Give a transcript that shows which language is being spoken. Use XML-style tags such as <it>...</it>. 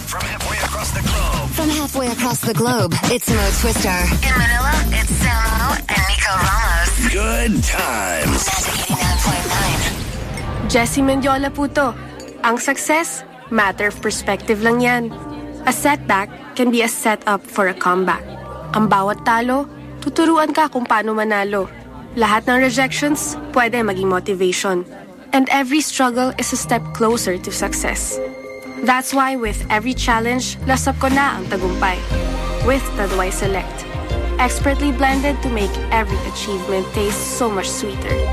<en>From halfway across the globe, it's Mo Twister. In Manila, it's Samo and Nico Ramos. Good times.</en> <tl>Magic 89.9. Jesse Mendiola po to. Ang success,</tl> <en>matter of perspective</en> <tl>lang yan.</tl> <en>A setback can be a setup for a comeback.</en> <tl>Ang bawat talo, tuturuan ka kung paano manalo. Lahat ng rejections, pwede maging motivation.</tl> <en>And every struggle is a step closer to success. That's why with every challenge,</en> <tl>lasap ko na ang tagumpay.</tl> <en>With Taduay Select. Expertly blended to make every achievement taste so much sweeter.</en>